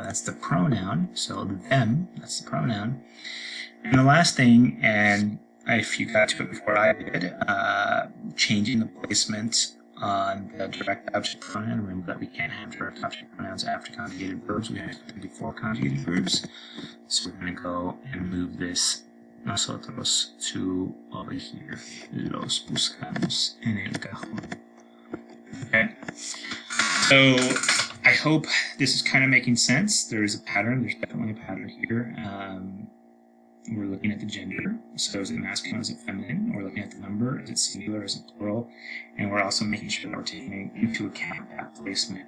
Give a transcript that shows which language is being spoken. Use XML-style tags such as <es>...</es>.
<en>That's the pronoun. So them, that's the pronoun. And the last thing, and if you got to it before I did, changing the placement on the direct object pronoun. Remember that we can't have direct object pronouns after conjugated verbs. We have to before conjugated verbs. So we're going to go and move this nosotros, to, over here.</en> <es>Los buscamos en el cajón.</es> <en>Okay. So I hope this is kind of making sense. There is a pattern. There's definitely a pattern here. We're looking at the gender. So is it masculine, is it feminine? We're looking at the number. Is it singular, is it plural? And we're also making sure that we're taking into account that placement.</en>